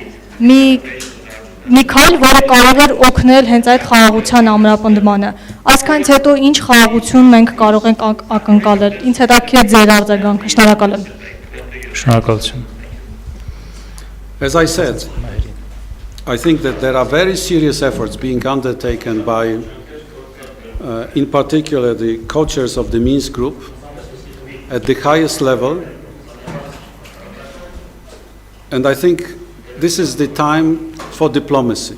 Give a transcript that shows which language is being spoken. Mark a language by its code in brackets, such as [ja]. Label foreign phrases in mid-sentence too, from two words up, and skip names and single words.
[hy] մի քայլ, որը կարող էր օգնել հենց այդ խաղաղության ամրապնդմանը։ Այսքանից հետո ինչ խաղաղություն մենք կարող ենք ակնկալել։ Ինձ հետաքրքիր է ձեր արձագանքը։ Շնորհակալ եմ։ Շնորհակալություն։ [en] As I said, I think that there are very serious efforts being undertaken by, in particular, the co-chairs of the Minsk group at the highest level. And I think this is the time for diplomacy.